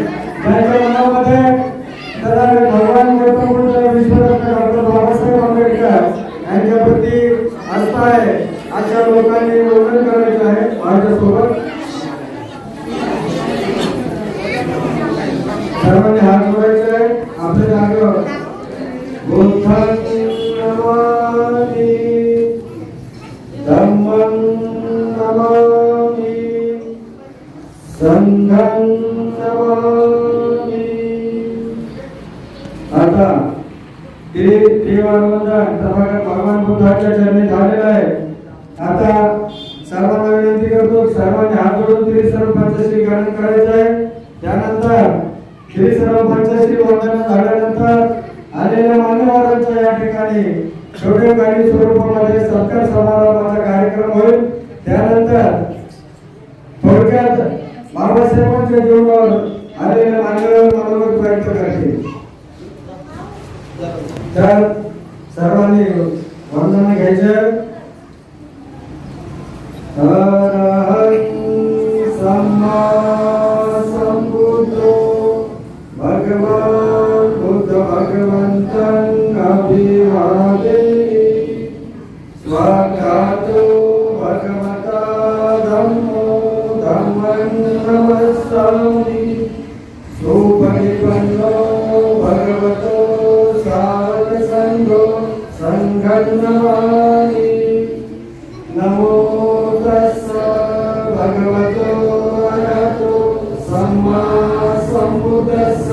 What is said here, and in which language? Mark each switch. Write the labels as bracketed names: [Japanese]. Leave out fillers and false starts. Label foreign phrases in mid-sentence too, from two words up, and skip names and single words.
[Marathi] ज्यांच्या मनामध्ये भगवान गौतम बुद्ध विश्वरत्न डॉक्टर बाबासाहेब आंबेडकर यांच्या प्रती आस्था आहे अशा लोकांनी वंदन करायचं आहे। माझ्यासोबत सर्वांनी हात जोडायचे आहे आपल्या जागेवर। [Pali] बुद्धं नमामि धम्मं नमामि संघं नमामि। [Marathi] आता देवावंदन भगवान बुद्धाच्या चरणी झालेलं आहे। आता सर्वांना विनंती करतो, सर्वांनी हात जोडून श्री सरपंचाशी ग्रहण करायचं आहे। त्यानंतर श्री सरपंचाशी वंदन झाल्यानंतर आलेल्या मान्यवरांच्या या ठिकाणी छोटेखानी स्वरूपामध्ये सत्कार समारंभाचा कार्यक्रम होईल। त्यानंतर थोडक्यात बाबासाहेबांच्या जीवनावर आलेल्या मान्यवर मनोगत व्यक्त करतील। तर सर्वांनी वंदन घ्यायचे। [Pali] सम्मा संबुद्धो भगवान बुद्ध भगवंतं अभिवादे। स्वागतो भगवता धम्मो धम्मं नमस्सामि। सुपरिपन्नो भगवतो सावक संघो संघं नमामि। नमो तस्स भगवतो अरहतो सम्मा संबुद्धस्स।